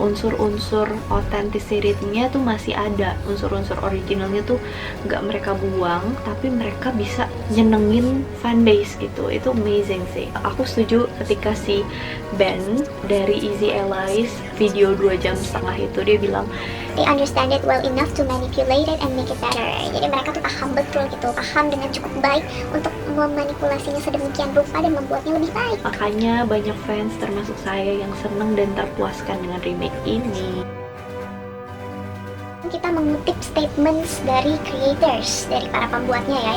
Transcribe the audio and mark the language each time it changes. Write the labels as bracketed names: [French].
[Indonesian] Unsur-unsur authenticity-nya tuh masih ada, unsur-unsur originalnya tuh nggak mereka buang, tapi mereka bisa nyenengin fanbase gitu. Itu amazing sih. Aku setuju ketika si Ben dari Easy Allies video 2,5 jam itu, dia bilang [English] they understand it well enough to manipulate it and make it better. [Indonesian] Jadi mereka tuh paham betul gitu, paham dengan cukup baik untuk memanipulasinya sedemikian rupa dan membuatnya lebih baik. Makanya banyak fans termasuk saya yang seneng dan terpuaskan dengan remake ini. Kita mengutip statements dari creators, dari para pembuatnya ya.